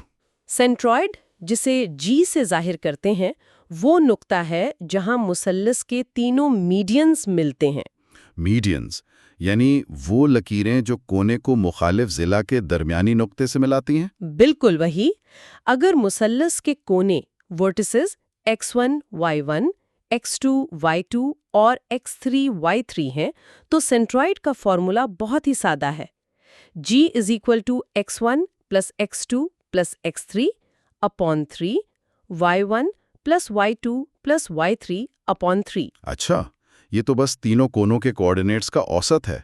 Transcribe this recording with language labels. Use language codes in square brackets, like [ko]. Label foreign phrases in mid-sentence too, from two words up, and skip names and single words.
[ur] سینٹرائڈ، جسے G سے ظاہر کرتے ہیں، وہ نقطہ ہے جہاں مثلث کے تینوں میڈینز ملتے ہیں. میڈینز یعنی وہ لکیریں جو کونے کو مخالف ضلع کے درمیانی نقطے سے ملاتی ہیں. بالکل وہی. اگر مثلث کے کونے ورٹیسز x1 y1، x2 y2 اور x3 y3 ہیں، تو سینٹرائڈ کا فارمولا بہت ہی سادہ ہے. G = x1 پلس x2 پلس x3 اپان 3، y1 پلس y2 پلس y3 اپان 3. اچھا، یہ تو بس تینوں کونوں کے کوآرڈینیٹس کا اوسط ہے.